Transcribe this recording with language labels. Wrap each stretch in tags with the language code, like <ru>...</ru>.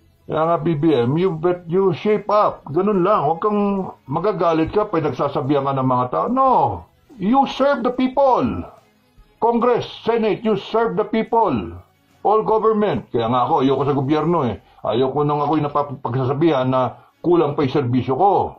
<tl>Kaya nga BBM,</tl> <en>you shape up,</en> <tl>ganun lang, huwag kang magagalit ka pag nagsasabihan ka ng mga tao.</tl> <en>No, you serve the people. Congress, Senate, you serve the people. All government.</en> <tl>Kaya nga ako, ayoko sa gobyerno Ayoko nang ako'y napagsasabihan na kulang pa yung serbisyo ko.</tl>